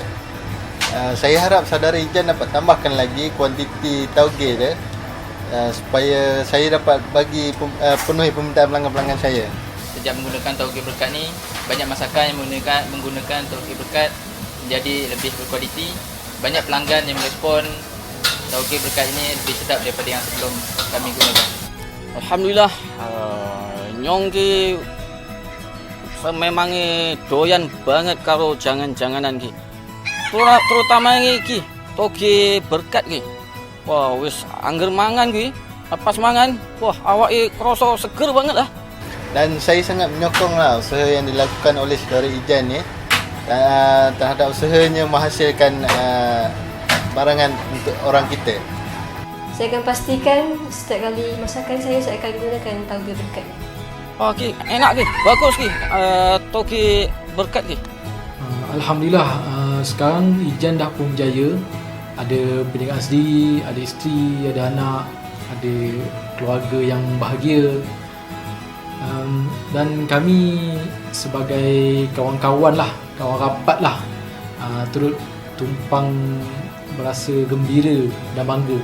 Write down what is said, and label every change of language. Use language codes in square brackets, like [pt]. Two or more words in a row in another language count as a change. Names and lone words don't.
[ms] Saya harap saudara Ijan dapat tambahkan lagi kuantiti tauge dia supaya saya dapat bagi penuhi permintaan pelanggan-pelanggan saya. Sejak menggunakan tauge berkat ni, banyak masakan yang menggunakan tauge berkat menjadi lebih berkualiti. Banyak pelanggan yang merespon tauge berkat ini lebih sedap daripada yang sebelum kami gunakan. [jv] Alhamdulillah, nyong ki memang doyan banget karo jangan-janganan ki. Terutama ki tauge berkat ki. Wah, wis angger mangan ki, pas mangan, wah awake krasa seger banget lah. [ms] Dan saya sangat menyokonglah usaha yang dilakukan oleh saudara Ijan ni terhadap usahanya menghasilkan barangan untuk orang kita. Saya akan pastikan setiap kali masakan saya akan gunakan tauge berkat. Okey, [jv] enak ki, bagus ki, tauge berkat ki. [ms] Alhamdulillah, sekarang Ijan dah pun berjaya. Ada perniagaan sendiri, ada isteri, ada anak, ada keluarga yang bahagia. Dan kami sebagai kawan-kawan lah, kawan rapat lah, turut tumpang merasa gembira dan bangga.